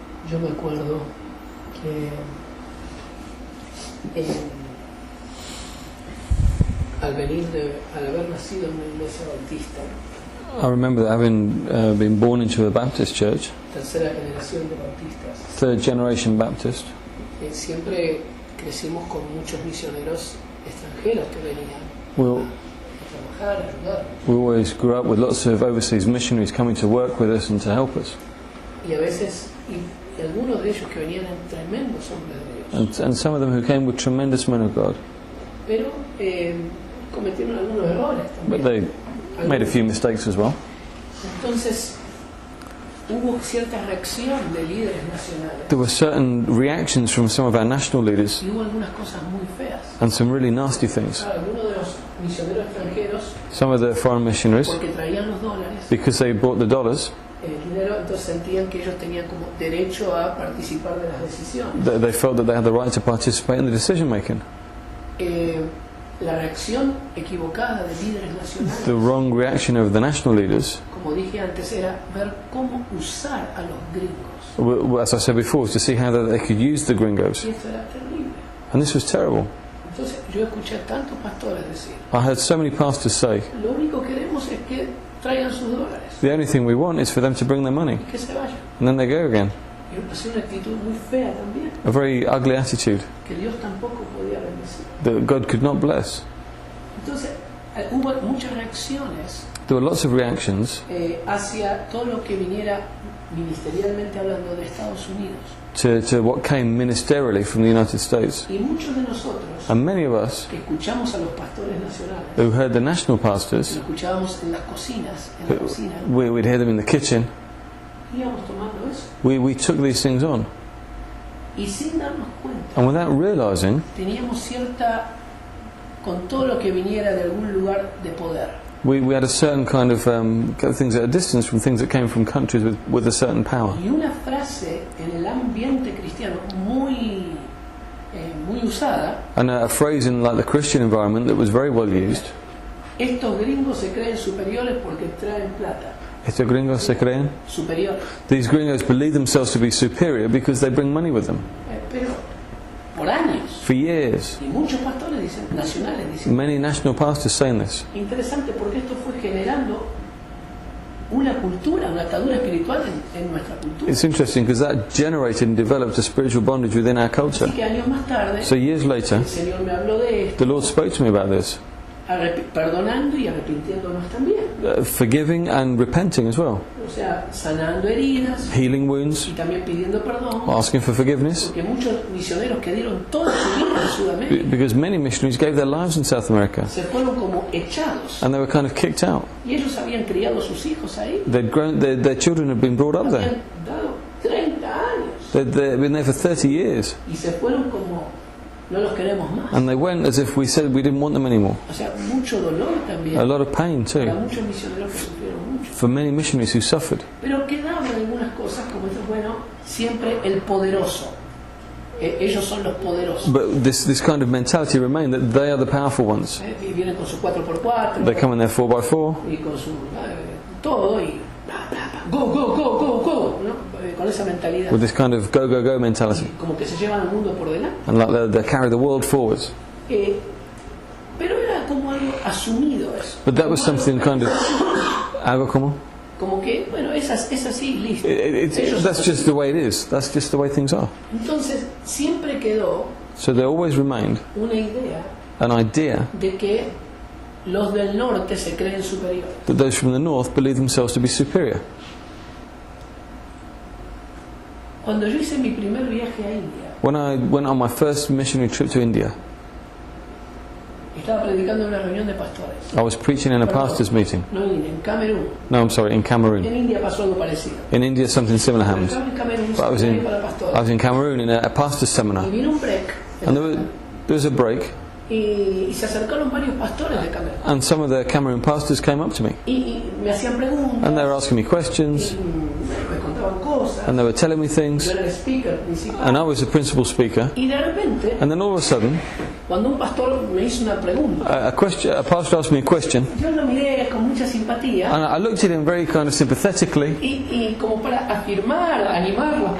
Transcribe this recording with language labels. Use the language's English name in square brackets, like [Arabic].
[Spanish] Yo me acuerdo que al haber nacido en una iglesia bautista, [English] I remember that having been born into a Baptist church, [Spanish] tercera generación de bautistas, [English] third generation Baptist, [Spanish] siempre crecimos con muchos misioneros extranjeros que venían a trabajar, a ayudar. [English] we always grew up with lots of overseas missionaries coming to work with us and to help us. [Spanish] Y a veces, y algunos de ellos que venían eran tremendos hombres de Dios. [English] And some of them who came were tremendous men of God. [Spanish] Pero cometieron algunos errores [English] But [Spanish] también. [English] they made a few mistakes as well. [Spanish] Entonces, hubo cierta reacción de líderes nacionales. [English] There were certain reactions from some of our national leaders [Spanish] Y hubo algunas cosas muy feas. [English] and some really nasty things. [Spanish] Claro, algunos de los misioneros extranjeros, [English] Some of the foreign missionaries, [Spanish] porque traían los dólares, [English] because they brought the dollars, [Spanish] el dinero, entonces sentían que ellos tenían como derecho a participar de las decisiones. [English] they felt that they had the right to participate in the decision making. [Spanish] La reacción equivocada de líderes nacionales, [English] The wrong reaction of the national leaders, [Spanish] como dije antes, era ver cómo usar a los gringos. [English] as I said before, was to see how they could use the gringos. [Spanish] Y esto era terrible. [English] And this was terrible. [Spanish] Entonces yo escuché a tantos pastores decir, [English] I heard so many pastors say, [Spanish] lo único que queremos es que traigan sus dólares [English] the only thing we want is for them to bring their money. [Spanish] y que se vayan. [English] And then they go again. [Spanish] Y me pareció una actitud muy fea también, [English] A very ugly attitude [Spanish] que Dios tampoco podía bendecir. [English] that God could not bless. [Spanish] Entonces hubo muchas reacciones [English] There were lots of reactions [Spanish] hacia todo lo que viniera ministerialmente hablando de Estados Unidos. [English] to what came ministerially from the United States. [Spanish] Y muchos de nosotros [English] And many of us [Spanish] que escuchamos a los pastores nacionales, [English] who heard the national [Spanish] lo [English] pastors, [Spanish] escuchábamos en las cocinas, en la cocina, [English] we'd hear them in the kitchen, [Spanish] íbamos tomando eso. [English] we took these things on. [Spanish] Y sin darnos cuenta, [English] And without realising, [Spanish] teníamos cierta, con todo lo que viniera de algún lugar de poder, [English] we had a certain kind of things at a distance from things that came from countries with a certain power. [Spanish] y una frase en el ambiente cristiano muy usada: [English] And a phrase in like the Christian environment that was very well used. [Spanish] estos gringos se creen superiores porque traen plata. Estos gringos se creen. Superiores. [English] These gringos believe themselves to be superior because they bring money with them. [Spanish] Pero por años, [English] For years, [Spanish] y muchos pastores dicen, nacionales dicen, [English] many national pastors saying this. [Spanish] interesante porque esto fue generando una cultura, una atadura espiritual en nuestra cultura. [English] It's interesting because that generated and developed a spiritual bondage within our culture. [Spanish] Así que años más tarde, [English] So years later, [Spanish] el Señor me habló de esto, [English] the Lord spoke to me about this, [Spanish] perdonando y arrepintiéndonos también. [English] forgiving and repenting as well. [Spanish] O sea, sanando heridas [English] healing wounds, [Spanish] y también pidiendo perdón. [English] asking for forgiveness. [Spanish] Porque muchos misioneros que dieron toda su vida en Sudamérica [English] Because many missionaries gave their lives in South America [Spanish] se fueron como echados. [English] and they were kind of kicked out. [Spanish] Y ellos habían criado a sus hijos ahí. [English] They'd grown, their children had been brought up there. [Spanish] Habían dado 30 años. [English] They'd been there for 30 years. [Spanish] Y se fueron como no los queremos más. [English] And they went as if we said we didn't want them anymore. [Spanish] O sea, mucho dolor también. [English] A lot of pain [Spanish] Para [English] too. [Spanish] muchos misioneros que sufrieron mucho. [English] For many missionaries who suffered. [Spanish] Pero quedaban algunas cosas como esto, bueno, siempre el poderoso. Ellos son los poderosos. [English] But this kind of mentality remained that they are the powerful ones. [Spanish] Y vienen con su 4x4. [English] They come in their 4x4 [Spanish] Y con su todo y [English] go, go, go, go, go, [Spanish] ¿no? Con esa mentalidad. [English] with this kind of go, go, go mentality. [Spanish] Como que se llevan al mundo por delante. [English] And like they carry the world forwards. [Spanish] Pero era como algo asumido eso. [English] But that was [Spanish] Como [English] something [Spanish] algo- [English] kind of... [Spanish] Algo como? Como que, bueno, es así, listo. [English] That's just the way it is. That's just the way things are. [Spanish] Entonces, siempre quedó [English] So there always remained [Spanish] una idea [English] an idea [Spanish] de que los del norte se creen superiores. [English] that those from the north believe themselves to be superior. [Spanish] Cuando yo hice mi primer viaje a India, [English] When I went on my first missionary trip to India, [Spanish] estaba predicando en una reunión de pastores. [English] I was preaching in a pastor's meeting. [Spanish] No en India, en Camerún. [English] No, I'm sorry, in Cameroon. [Spanish] En India pasó algo parecido. [English] In India, something similar [Spanish] Pero [English] happened. [Spanish] estaba en Camerún, [English] But I was [Spanish] seminario para pastores. [English] I was in Cameroon in a pastor's seminar, [Spanish] Y vino un break. [English] and there was a break, [Spanish] Y se acercaron varios pastores de Camerún. [English] and some of the Cameroon pastors came up to me, [Spanish] Y me hacían preguntas. [English] and they were asking me questions, [Spanish] y me contaban cosas. [English] and they were telling me [Spanish] Yo [English] things, [Spanish] era el speaker principal. [English] and I was the principal speaker. [Spanish] Y de repente, [English] And then all of a sudden, [Spanish] cuando un pastor me hizo una pregunta, [English] a pastor asked me a question, [Spanish] yo lo miré con mucha simpatía [English] and I looked at him very kind of sympathetically, [Spanish] y como para afirmar, animarlo.